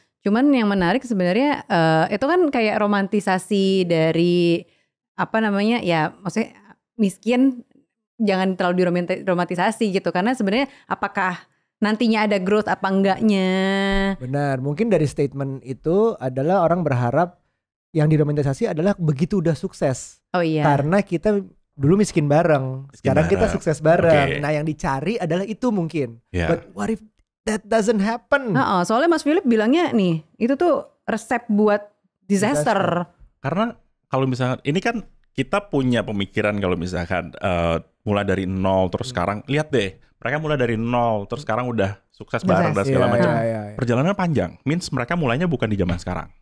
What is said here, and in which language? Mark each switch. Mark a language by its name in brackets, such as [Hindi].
[Indonesian] Cuman yang menarik sebenarnya itu kan kayak romantisasi dari apa namanya ya, maksudnya miskin jangan terlalu diromantisasi gitu, karena sebenarnya apakah nantinya ada growth apa enggaknya. Benar, mungkin dari statement itu adalah orang berharap yang diromantisasi adalah begitu udah sukses. Oh iya. Karena kita dulu miskin bareng, sekarang kita sukses bareng. Nah yang dicari adalah itu mungkin. [English] But what if that doesn't happen? [Indonesian] Soalnya Mas Philip bilangnya nih, itu tuh resep buat disaster. Karena kalau misalnya ini kan kita punya pemikiran kalau misalkan mulai dari nol terus sekarang lihat deh, mereka mulai dari nol terus sekarang udah sukses bareng dan segala macam. Perjalanan panjang, means mereka mulainya bukan di zaman sekarang.